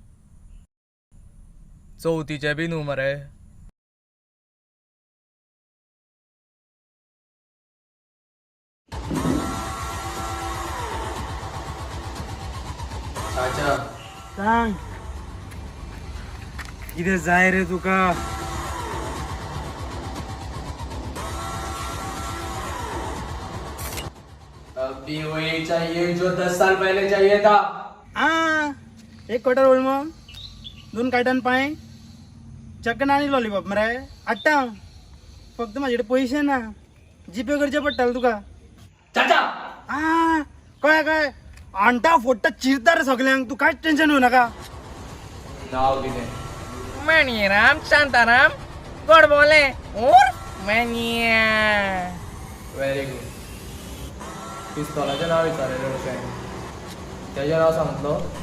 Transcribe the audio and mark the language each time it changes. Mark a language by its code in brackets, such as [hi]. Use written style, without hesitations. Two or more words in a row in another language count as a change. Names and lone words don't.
[kok] चवथीचें बी न्हू मरे. चाचा सांग कितें जाय रे तुका. [hi] अभी वही चाहिए जो 10 साल पहले चाहिए था. [kok] एक क्वार्टर ओळमो 2 कार्टन पाय चकन आणि लॉलीपॉप मरे. [mr] आट्टा फक्त माझ्याकडे पैसे ना. [kok] जीपे करचे पडटलें तुका चाचा आ कळ्ळें आणटा फोडटा चिरता रे सगल्यांक तूं कांयच टेन्शन घेवं नाका नाव कितें मणिराम शांताराम गोड बोले मनिया [en] very good [kok] पिस्तोलाचें नाव विचारलेलें अशें तेजें नाव सांगतलो